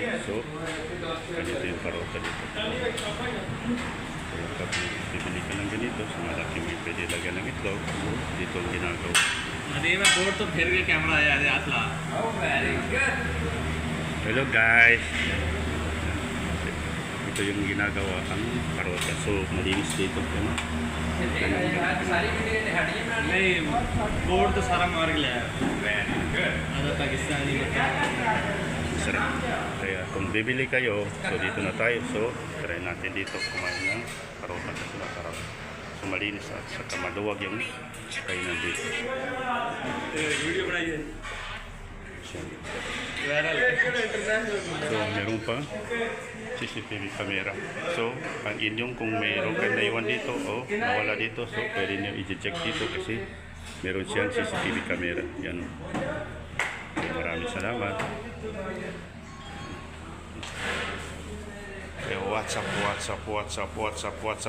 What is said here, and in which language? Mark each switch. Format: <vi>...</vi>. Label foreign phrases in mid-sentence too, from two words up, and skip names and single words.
<tl>So, ganito yung paruta dito. So, pag bibili ka ng ganito, so malaki may pwede lagyan ng itlog. So, dito ang ginagawa. Hello guys! Ito yung ginagawa ang paruta. So, malinis dito.</tl> <hi>नहीं बोर्ड तो सारा मार गया है पाकिस्तानी</hi> <tl>Sarap. Kaya kung bibili kayo, so dito na tayo. So, try natin dito kumain ng paruta kasi masarap. So, malinis at saka maluwag yung kainan dito.</tl> <hi>वीडियो बनाइए</hi> <tl>So, meron pa</tl> <en>CCTV camera.</en> <tl>So, ang inyong kung mayroon kayo naiwan dito o nawala dito, so pwede nyo i-check dito kasi meron siyang</tl> <en>CCTV camera.</en> <tl>Yan. So, maraming salamat. Okay, WhatsApp.</tl>